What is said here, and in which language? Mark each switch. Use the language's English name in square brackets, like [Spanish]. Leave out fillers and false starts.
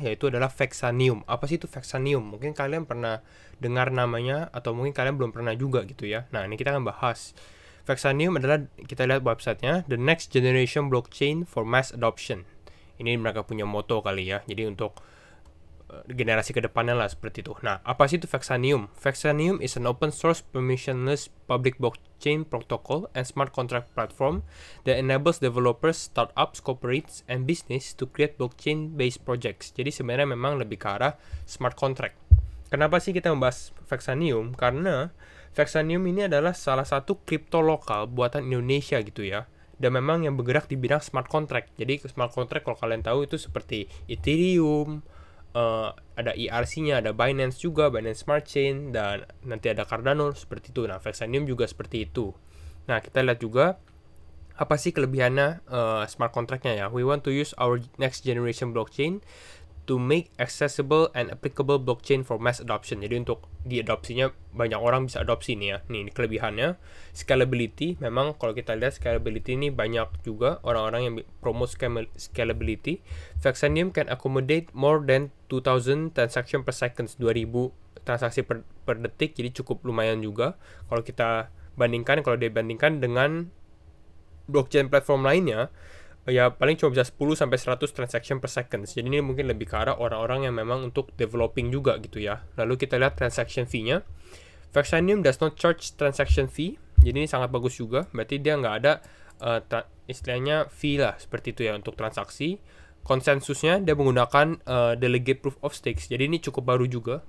[Indonesian] Yaitu adalah Vexanium. Apa sih itu Vexanium? Mungkin kalian pernah dengar namanya atau mungkin kalian belum pernah juga gitu ya. Nah, ini kita akan bahas. Vexanium adalah, kita lihat websitenya, [English] the next generation blockchain for mass adoption. [Indonesian] Ini mereka punya moto kali ya. Jadi untuk generasi kedepannya lah seperti itu. Nah, apa sih itu Vexanium? [English] Vexanium is an open source permissionless public blockchain protocol and smart contract platform that enables developers, startups, corporates, and business to create blockchain-based projects. [Indonesian] Jadi sebenarnya memang lebih ke arah smart contract. Kenapa sih kita membahas Vexanium? Karena Vexanium ini adalah salah satu kripto lokal buatan Indonesia gitu ya. Dan memang yang bergerak di bidang smart contract. Jadi smart contract kalau kalian tahu itu seperti Ethereum, ada ERC-nya, ada Binance juga, Binance Smart Chain, dan nanti ada Cardano seperti itu. Nah, Vexanium juga seperti itu. Nah, kita lihat juga apa sih kelebihannya smart contract-nya ya. [English] We want to use our next generation blockchain to make accessible and applicable blockchain for mass adoption. [Indonesian] Jadi untuk diadopsinya banyak orang bisa adopsi nih ya. Nih ini kelebihannya. Scalability, memang kalau kita lihat scalability ini banyak juga orang-orang yang promote scalability. Vexanium [English] can accommodate more than 2000 transaction per second, [Indonesian] 2000 transaksi per detik, jadi cukup lumayan juga kalau kita bandingkan, kalau dibandingkan dengan blockchain platform lainnya. Ya paling cuma bisa 10 sampai 100 transaction per second. Jadi ini mungkin lebih ke arah orang-orang yang memang untuk developing juga gitu ya. Lalu kita lihat transaction fee-nya. [English] Vexanium does not charge transaction fee. [Indonesian] Jadi ini sangat bagus juga. Berarti dia nggak ada istilahnya fee lah seperti itu ya untuk transaksi. Konsensusnya dia menggunakan delegate proof of stakes. Jadi ini cukup baru juga.